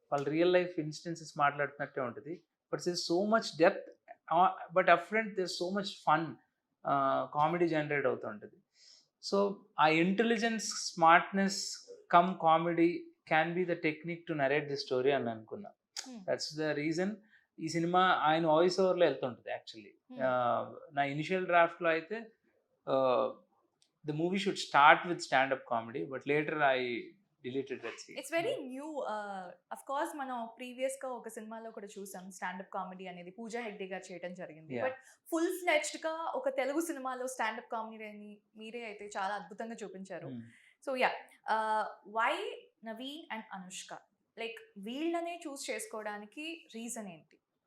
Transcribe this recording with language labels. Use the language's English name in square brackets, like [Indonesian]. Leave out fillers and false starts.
[Telugu] వాళ్ళ real life instances మాట్లాడుతున్నట్టే ఉంటది. [English] but there is so much depth, but upfront there is so much fun, [Telugu] comedy generate అవుతూ ఉంటది. [English] so, uh intelligence, smartness cum comedy can be the technique to narrate the story [Telugu] అని అనుకున్నా. [English] that's the reason [Telugu] ఈ cinema ఆయన voice ఓవర్‌లో ఎళ్తుంటది actually. నా initial డ్రాఫ్ట్‌లో అయితే [English] the movie should start with stand-up comedy, but later I deleted that scene. It's very new. [Telugu] Of course మనం previous గా ఒక సినిమాలో కూడా చూసాం స్టాండప్ కామెడీ అనేది పూజా హెగ్డే గారు చేయడం జరిగింది. [English] Yeah. [Telugu] బట్ ఫుల్ ఫ్లెడ్జ్డ్ గా ఒక తెలుగు సినిమాలో స్టాండప్ కామెడీ అని మీరే అయితే చాలా అద్భుతంగా చూపించారు. So yeah, why Naveen and Anushka, like వీళ్ళనే చూస్ చేసుకోవడానికి రీజన్ ఏంటి?